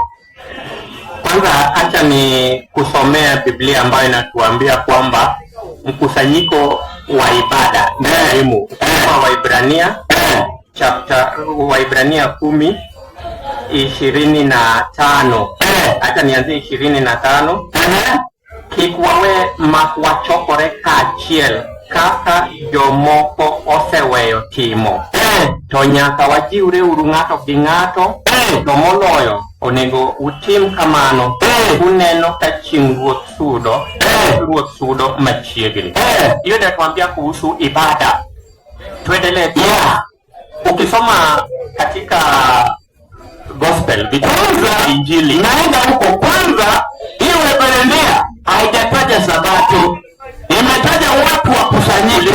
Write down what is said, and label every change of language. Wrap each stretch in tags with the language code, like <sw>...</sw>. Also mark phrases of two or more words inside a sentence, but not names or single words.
<sw>Kwanza acha ni kusomea Biblia ambayo inatuambia kwamba mkusanyiko wa ibada ni muhimu. Waibrania 10:25. Hata nianzie 25.</sw> <luo>Kik wawe mak wachokore kaachiel kaka jomoko oseweyo timo. To nyaka wajiwre uru ng'ato gi ng'ato, to moloyo onego utim kamano uneno ka chieng' Ruoth sudo machiegni.</luo> <sw>Hiyo inatuambia kuhusu ibada. Tuendelee. Ukisoma katika gospel Injili, naenda huko kwanza, hiyo Waebrania haijataja Sabato, imetaja watu wa kusanyika</sw>